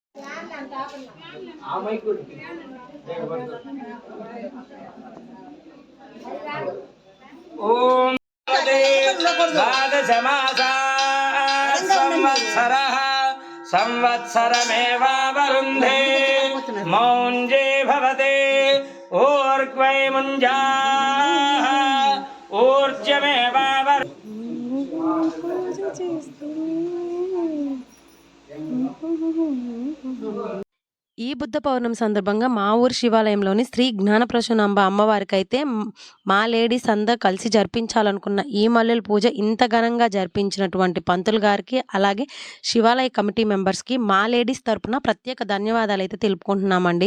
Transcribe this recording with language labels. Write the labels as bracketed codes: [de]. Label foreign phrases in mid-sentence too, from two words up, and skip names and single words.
[sa] ओम द्वादशमासाः संवत्सरः संवत्सरमेवावरुन्धे मौञ्जे भवते ऊर्ध्वै मुञ्जाः ऊर्जमेवावरुन्धे [te] ఈ బుద్ధ పౌర్ణమి సందర్భంగా మా ఊరు శివాలయంలోని శ్రీ జ్ఞానప్రసూనాంబ అమ్మవారికి అయితే మా లేడీస్ అందరూ కలిసి జరిపించాలనుకున్న ఈ మల్లెల పూజ ఇంత ఘనంగా జరిపించినటువంటి పంతులు గారికి అలాగే శివాలయ [en] committee membersకి [te] మా లేడీస్ తరపున ప్రత్యేక ధన్యవాదాలు అయితే తెలుపుకుంటున్నామండి.